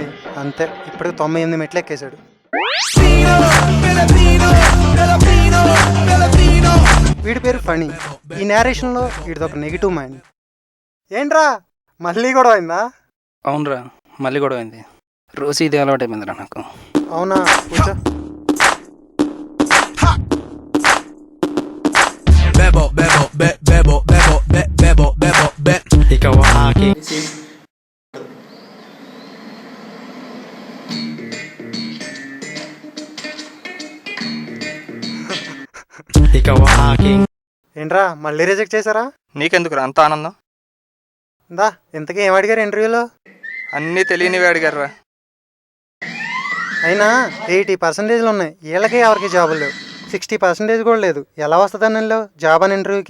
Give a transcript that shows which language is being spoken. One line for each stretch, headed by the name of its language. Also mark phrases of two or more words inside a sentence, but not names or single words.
Telugu: అంతే, ఇప్పుడు 98 మెట్లు ఎక్కేశాడు. వీడి పేరు ఫణి. ఈ నేరేషన్లో వీడిదొక
English: negative mind.
Telugu: ఏంట్రా మళ్ళీ గొడవ అయిందా? అవునరా, మళ్ళీ గొడవ అయింది. రోజు ఇది అలవాటు అయిపోయిందిరా నాకు. అవునా, కూర్చో.
Filipino: Ikaw ang aking Ikaw ang aking
Telugu: ఏంట్రా మళ్ళీ రిజెక్ట్ చేశారా? నీకెందుకురా అంత ఆనందం? దా, ఇంతకీ ఏం అడిగారు ఇంటర్వ్యూలో? అన్నీ తెలియనివి అడిగారురా. అయినా 80% ఉన్నాయి. వీళ్ళకి ఎవరికి జాబులు లేవు. 60% కూడా లేదు. ఎలా వస్తుందని వెళ్ళావు జాబ్ అని ఇంటర్వ్యూకి?